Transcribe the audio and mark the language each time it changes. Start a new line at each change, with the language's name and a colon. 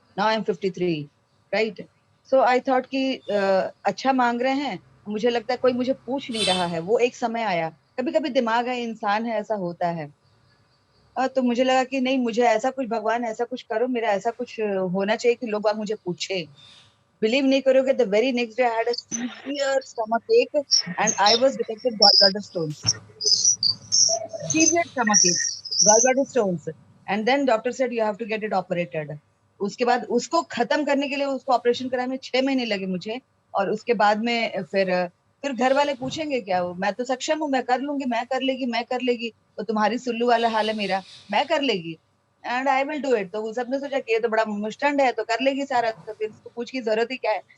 English: Now I am 53, right. So I thought
Hindi: कि अच्छा मांग रहे हैं, मुझे लगता है कोई मुझे पूछ नहीं रहा है। वो एक समय आया, कभी कभी दिमाग है, इंसान है, ऐसा होता है। तो मुझे लगा कि नहीं, मुझे ऐसा कुछ, भगवान ऐसा कुछ करो, मेरा ऐसा कुछ होना चाहिए कि लोग मुझे पूछे।
English: believe
Hindi: नहीं करोगे,
English: The very next day I had a severe stomach ache and I was detected gallbladder stones. Severe stomach ache, gallbladder stones. And then doctor said you have to get it operated.
Hindi: उसके बाद उसको खत्म करने के लिए उसको ऑपरेशन कराने में 6 महीने लगे मुझे। और उसके बाद में फिर घर वाले पूछेंगे क्या, मैं तो सक्षम हूँ, मैं कर लूंगी, मैं कर लेगी, मैं कर लेगी। तो तुम्हारी सुल्लू वाला हाल है मेरा, मैं कर लेगी
English: And I will do it.
Hindi: तो सबने सोचा कि ये तो बड़ा मुस्टंड है, तो कर लेगी सारा, तो फिर इसको पूछ की जरूरत ही क्या है।